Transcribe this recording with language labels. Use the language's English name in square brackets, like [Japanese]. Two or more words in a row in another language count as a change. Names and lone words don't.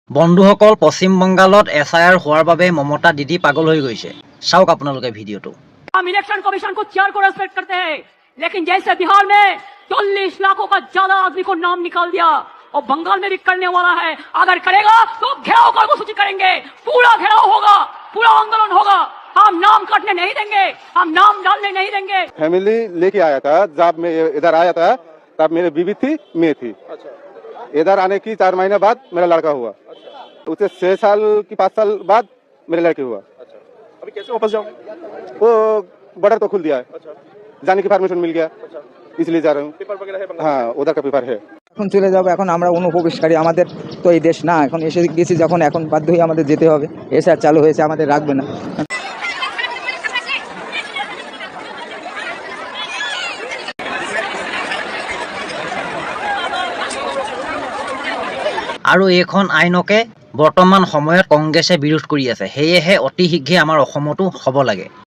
[Assamese] বন্ধুসকল, পশ্চিম বংগালত এছআইআৰ হোৱাৰ বাবে মমতা দিদি পাগল হৈ গৈছে। চাওক আপোনালোকে ভিডিঅ'টো। [Hindi] हम [English] election commission [Hindi] को चेयर को रेस्पेक्ट करते हैं, लेकिन जैसे बिहार में 40 लाखों का ज्यादा आदमी को नाम निकाल दिया और बंगाल में भी करने वाला है। अगर करेगा तो घेराव कार्यसूची करेंगे, पूरा घेराव होगा, पूरा आंदोलन होगा। हम नाम काटने नहीं देंगे, हम नाम डालने नहीं देंगे। फैमिली लेके आया था, जब मैं इधर आया था तब मेरी बीवी थी, मैं थी। इधर आने की 4 महीने बाद मेरा लड़का हुआ। उसे 6 साल की 5 साल बाद मेरे लड़के हुआ। अभी कैसे वापस जाओगे? वो बॉर्डर तो खुल दिया है, जाने की परमिशन मिल गया, इसलिए जा रहा हूँ। पेपर वगैरह है? हाँ, उधर का पेपर है। [Bangla] এখন চলে যাব। এখন আমরা অনুপ্রবেশকারী, আমাদের তো এই দেশ না। এখন এসে গেছি যখন, এখন বাধ্য হয়ে আমাদের যেতে হবে। এসে আর চালু হয়েছে, আমাদের রাখবে না। [Assamese] আৰু এইখন আইনকে বৰ্তমান সময়ত কংগ্ৰেছে বিৰোধ কৰি আছে। সেয়েহে অতি শীঘ্ৰে আমাৰ অসমতো হ'ব লাগে।